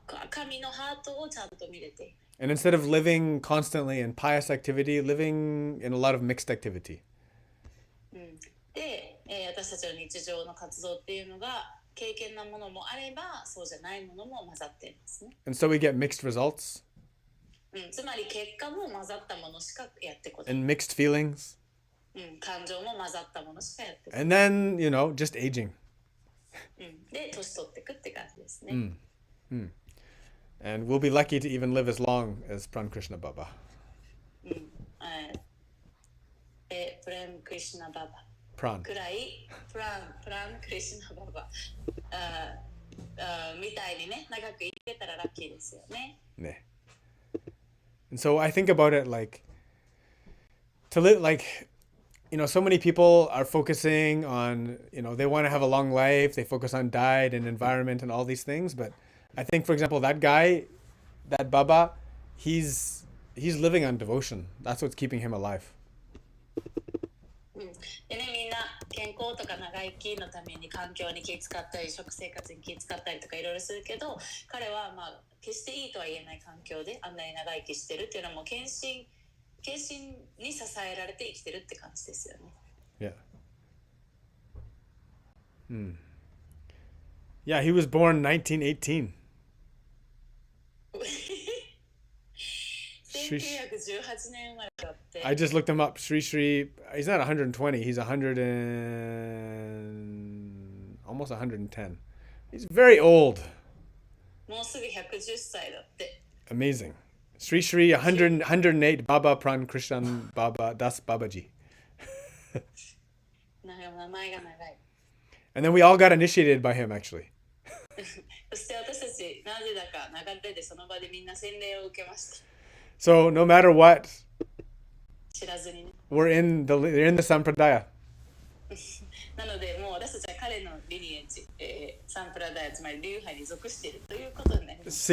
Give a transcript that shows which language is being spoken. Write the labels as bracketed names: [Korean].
[Japanese] 神のハートをちゃんと見れている。 [English] And instead of living constantly in pious activity, living in a lot of mixed activity. [Japanese] で、私たちの日常の活動っていうのが経験なものもあればそうじゃないものも混ざってるんですね。 [English] And so we get mixed results [Japanese] つまり結果も混ざったものしかやってこない。 [English] and mixed feelings. [Japanese] 感情も混ざったものしかやってこない。 [English] And then, just aging. [Japanese] で、年取っていくって感じですね。 [English] And we'll be lucky to even live as long as Pran Krishna Baba. [Japanese] プレムクリシュナババ。 [English] Pran. [Japanese] くらい、プランクリシュナババみたいにね、長く生きてたらラッキーですよね。 Ne. [English] And so I think about it like to live so many people are focusing on, they want to have a long life. They focus on diet and environment and all these things. But I think, for example, that guy, that Baba, he's living on devotion. That's what's keeping him alive. [Japanese] でね、みんな健康とか長生きのために環境に気遣ったり食生活に気遣ったりとかいろいろするけど、彼は決していいとは言えない環境であんなに長生きしてるっていうのはもう献身に支えられて生きてるって感じですよね。 [English] Yeah, he was born 1918. [Japanese] 1918年生まれだって。 [English] I just looked him up. Sri, he's not 120. He's 100 and almost 110. He's very old. [Japanese] もうすぐ110歳だって。 [English] Amazing. Sri 108 Baba Pran Krishan Baba Das Babaji. [Japanese] 名前が長い。 [English] And then we all got initiated by him, actually. [Japanese] そして私たちなぜだか流れでその場でみんな洗礼を受けました。 [English] So no matter what, [Japanese] 知らずにね。 [English] they're in the Sampradaya. [Japanese] なのでもう私たちは彼のリニエージ、サンプラダヤつまり流派に属しているということになります。